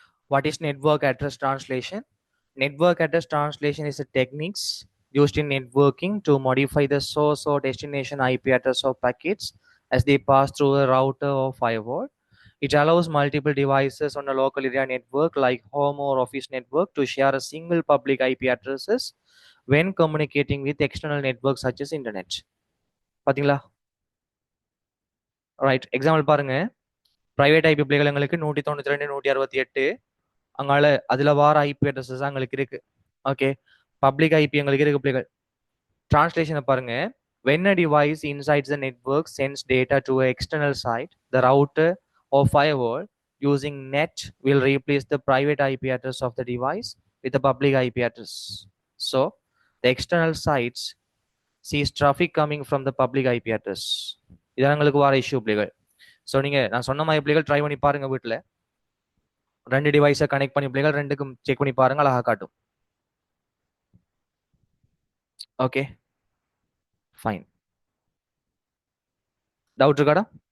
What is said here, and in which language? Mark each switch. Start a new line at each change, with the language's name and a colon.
English: What is network address translation? Network address translation is a techniques used in networking to modify the source or destination IP address of packets as they pass through a router or firewall. It allows multiple devices on a local area network like home or office network to share a single public IP addresses when communicating with external networks such as internet.
Tamil: பாத்தீங்களா? Right, example பாருங்க. Private IP பிள்ளைகள் எங்களுக்கு 192 168 அங்கால அதுல வார IP addresses எங்களுக்கு இருக்கு. Okay, public IP எங்களுக்கு இருக்கு பிள்ளைகள். டிரான்ஸ்லேஷனை பாருங்க.
English: When a device inside the network sends data to an external site, the router or firewall using net will replace the private IP address of the device with the public IP address. So the external sites sees traffic coming from the public IP address.
Tamil: இதான் எங்களுக்கு வார issue பிள்ளைகள். So நீங்க நான் சொன்ன மாதிரி பிள்ளைகள் try பண்ணி பாருங்க. வீட்டில் 2 டிவைஸை கனெக்ட் பண்ணி பிள்ளைகள் 2க்கும் செக் பண்ணி பாருங்க, அழகா காட்டும். Okay, fine. டவுட் இருக்காடா?